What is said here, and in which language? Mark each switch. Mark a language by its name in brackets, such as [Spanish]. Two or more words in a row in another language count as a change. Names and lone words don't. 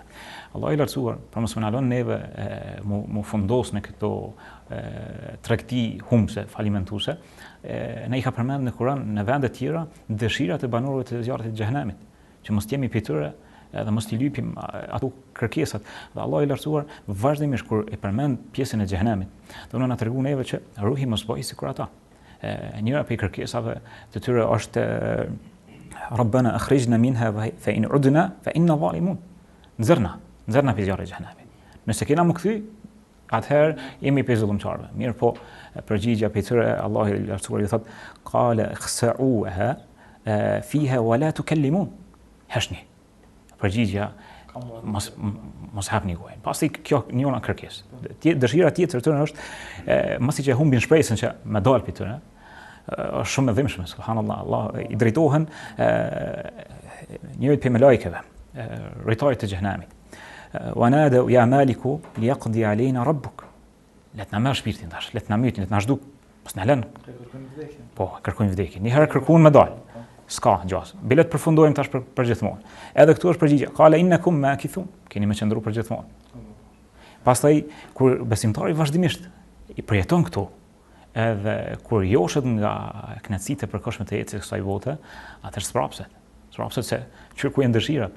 [Albanian] Allah i lartësuar, për mos më na lënë neve mu fundos në këto tregti humse, falimentuese, ne i ka përmendur në Kur'an në vende të tjera dëshirat e banorëve të zjarrit të xhenemit, që mos jemi prej tyre edhe mos t'i lypim ato kërkesat. Dhe Allah i lartësuar vazhdimisht kur e përmend pjesën e xhenemit, do na tregon neve që ruhi mos bëj sikur ata. Njëra prej kërkesave të tyre është [Arabic] ربنا أخرجنا منها فإن عدنا فإنا ظالمون. [Albanian] Nxerna prej zjarrit të xhenemit. Nëse kena më kthy, atëherë jemi prej zullumçarëve. Mirë po, përgjigja prej tyre Allah i lartësuar i thotë [Arabic] قال اخسئوا فيها ولا تكلمون. [Albanian] Hashni. Përgjigja mos hapni gojën. Pasi kjo njëra kërkesë. Dëshira tjetër tyre është mos i që humbin shpresën që me dal prej tyre. Është shumë e dhimbshme, subhanallahu. Allah i drejtohen njërit prej melekëve, rritarit të xhenemit. [Arabic] ونادوا يا مالك ليقض علينا ربك. [Albanian] Le të na merr shpirtin tash, le të na mytin, le të na zhduk, mos na lën. Po, kërkojnë vdekjen. Një herë kërkuan me dal. S'ka gjas. Bilet përfundojmë tash për gjithmonë. Edhe këtu është përgjigje. [Arabic] قال إنكم ماكثون. [Albanian] Keni më qëndru për gjithmonë. Pastaj kur besimtari vazhdimisht i përjeton këtu, edhe kur joshet nga kënaqësitë e përkohshme të jetës së kësaj bote, atëherë sprapset se kërkojnë dëshirat.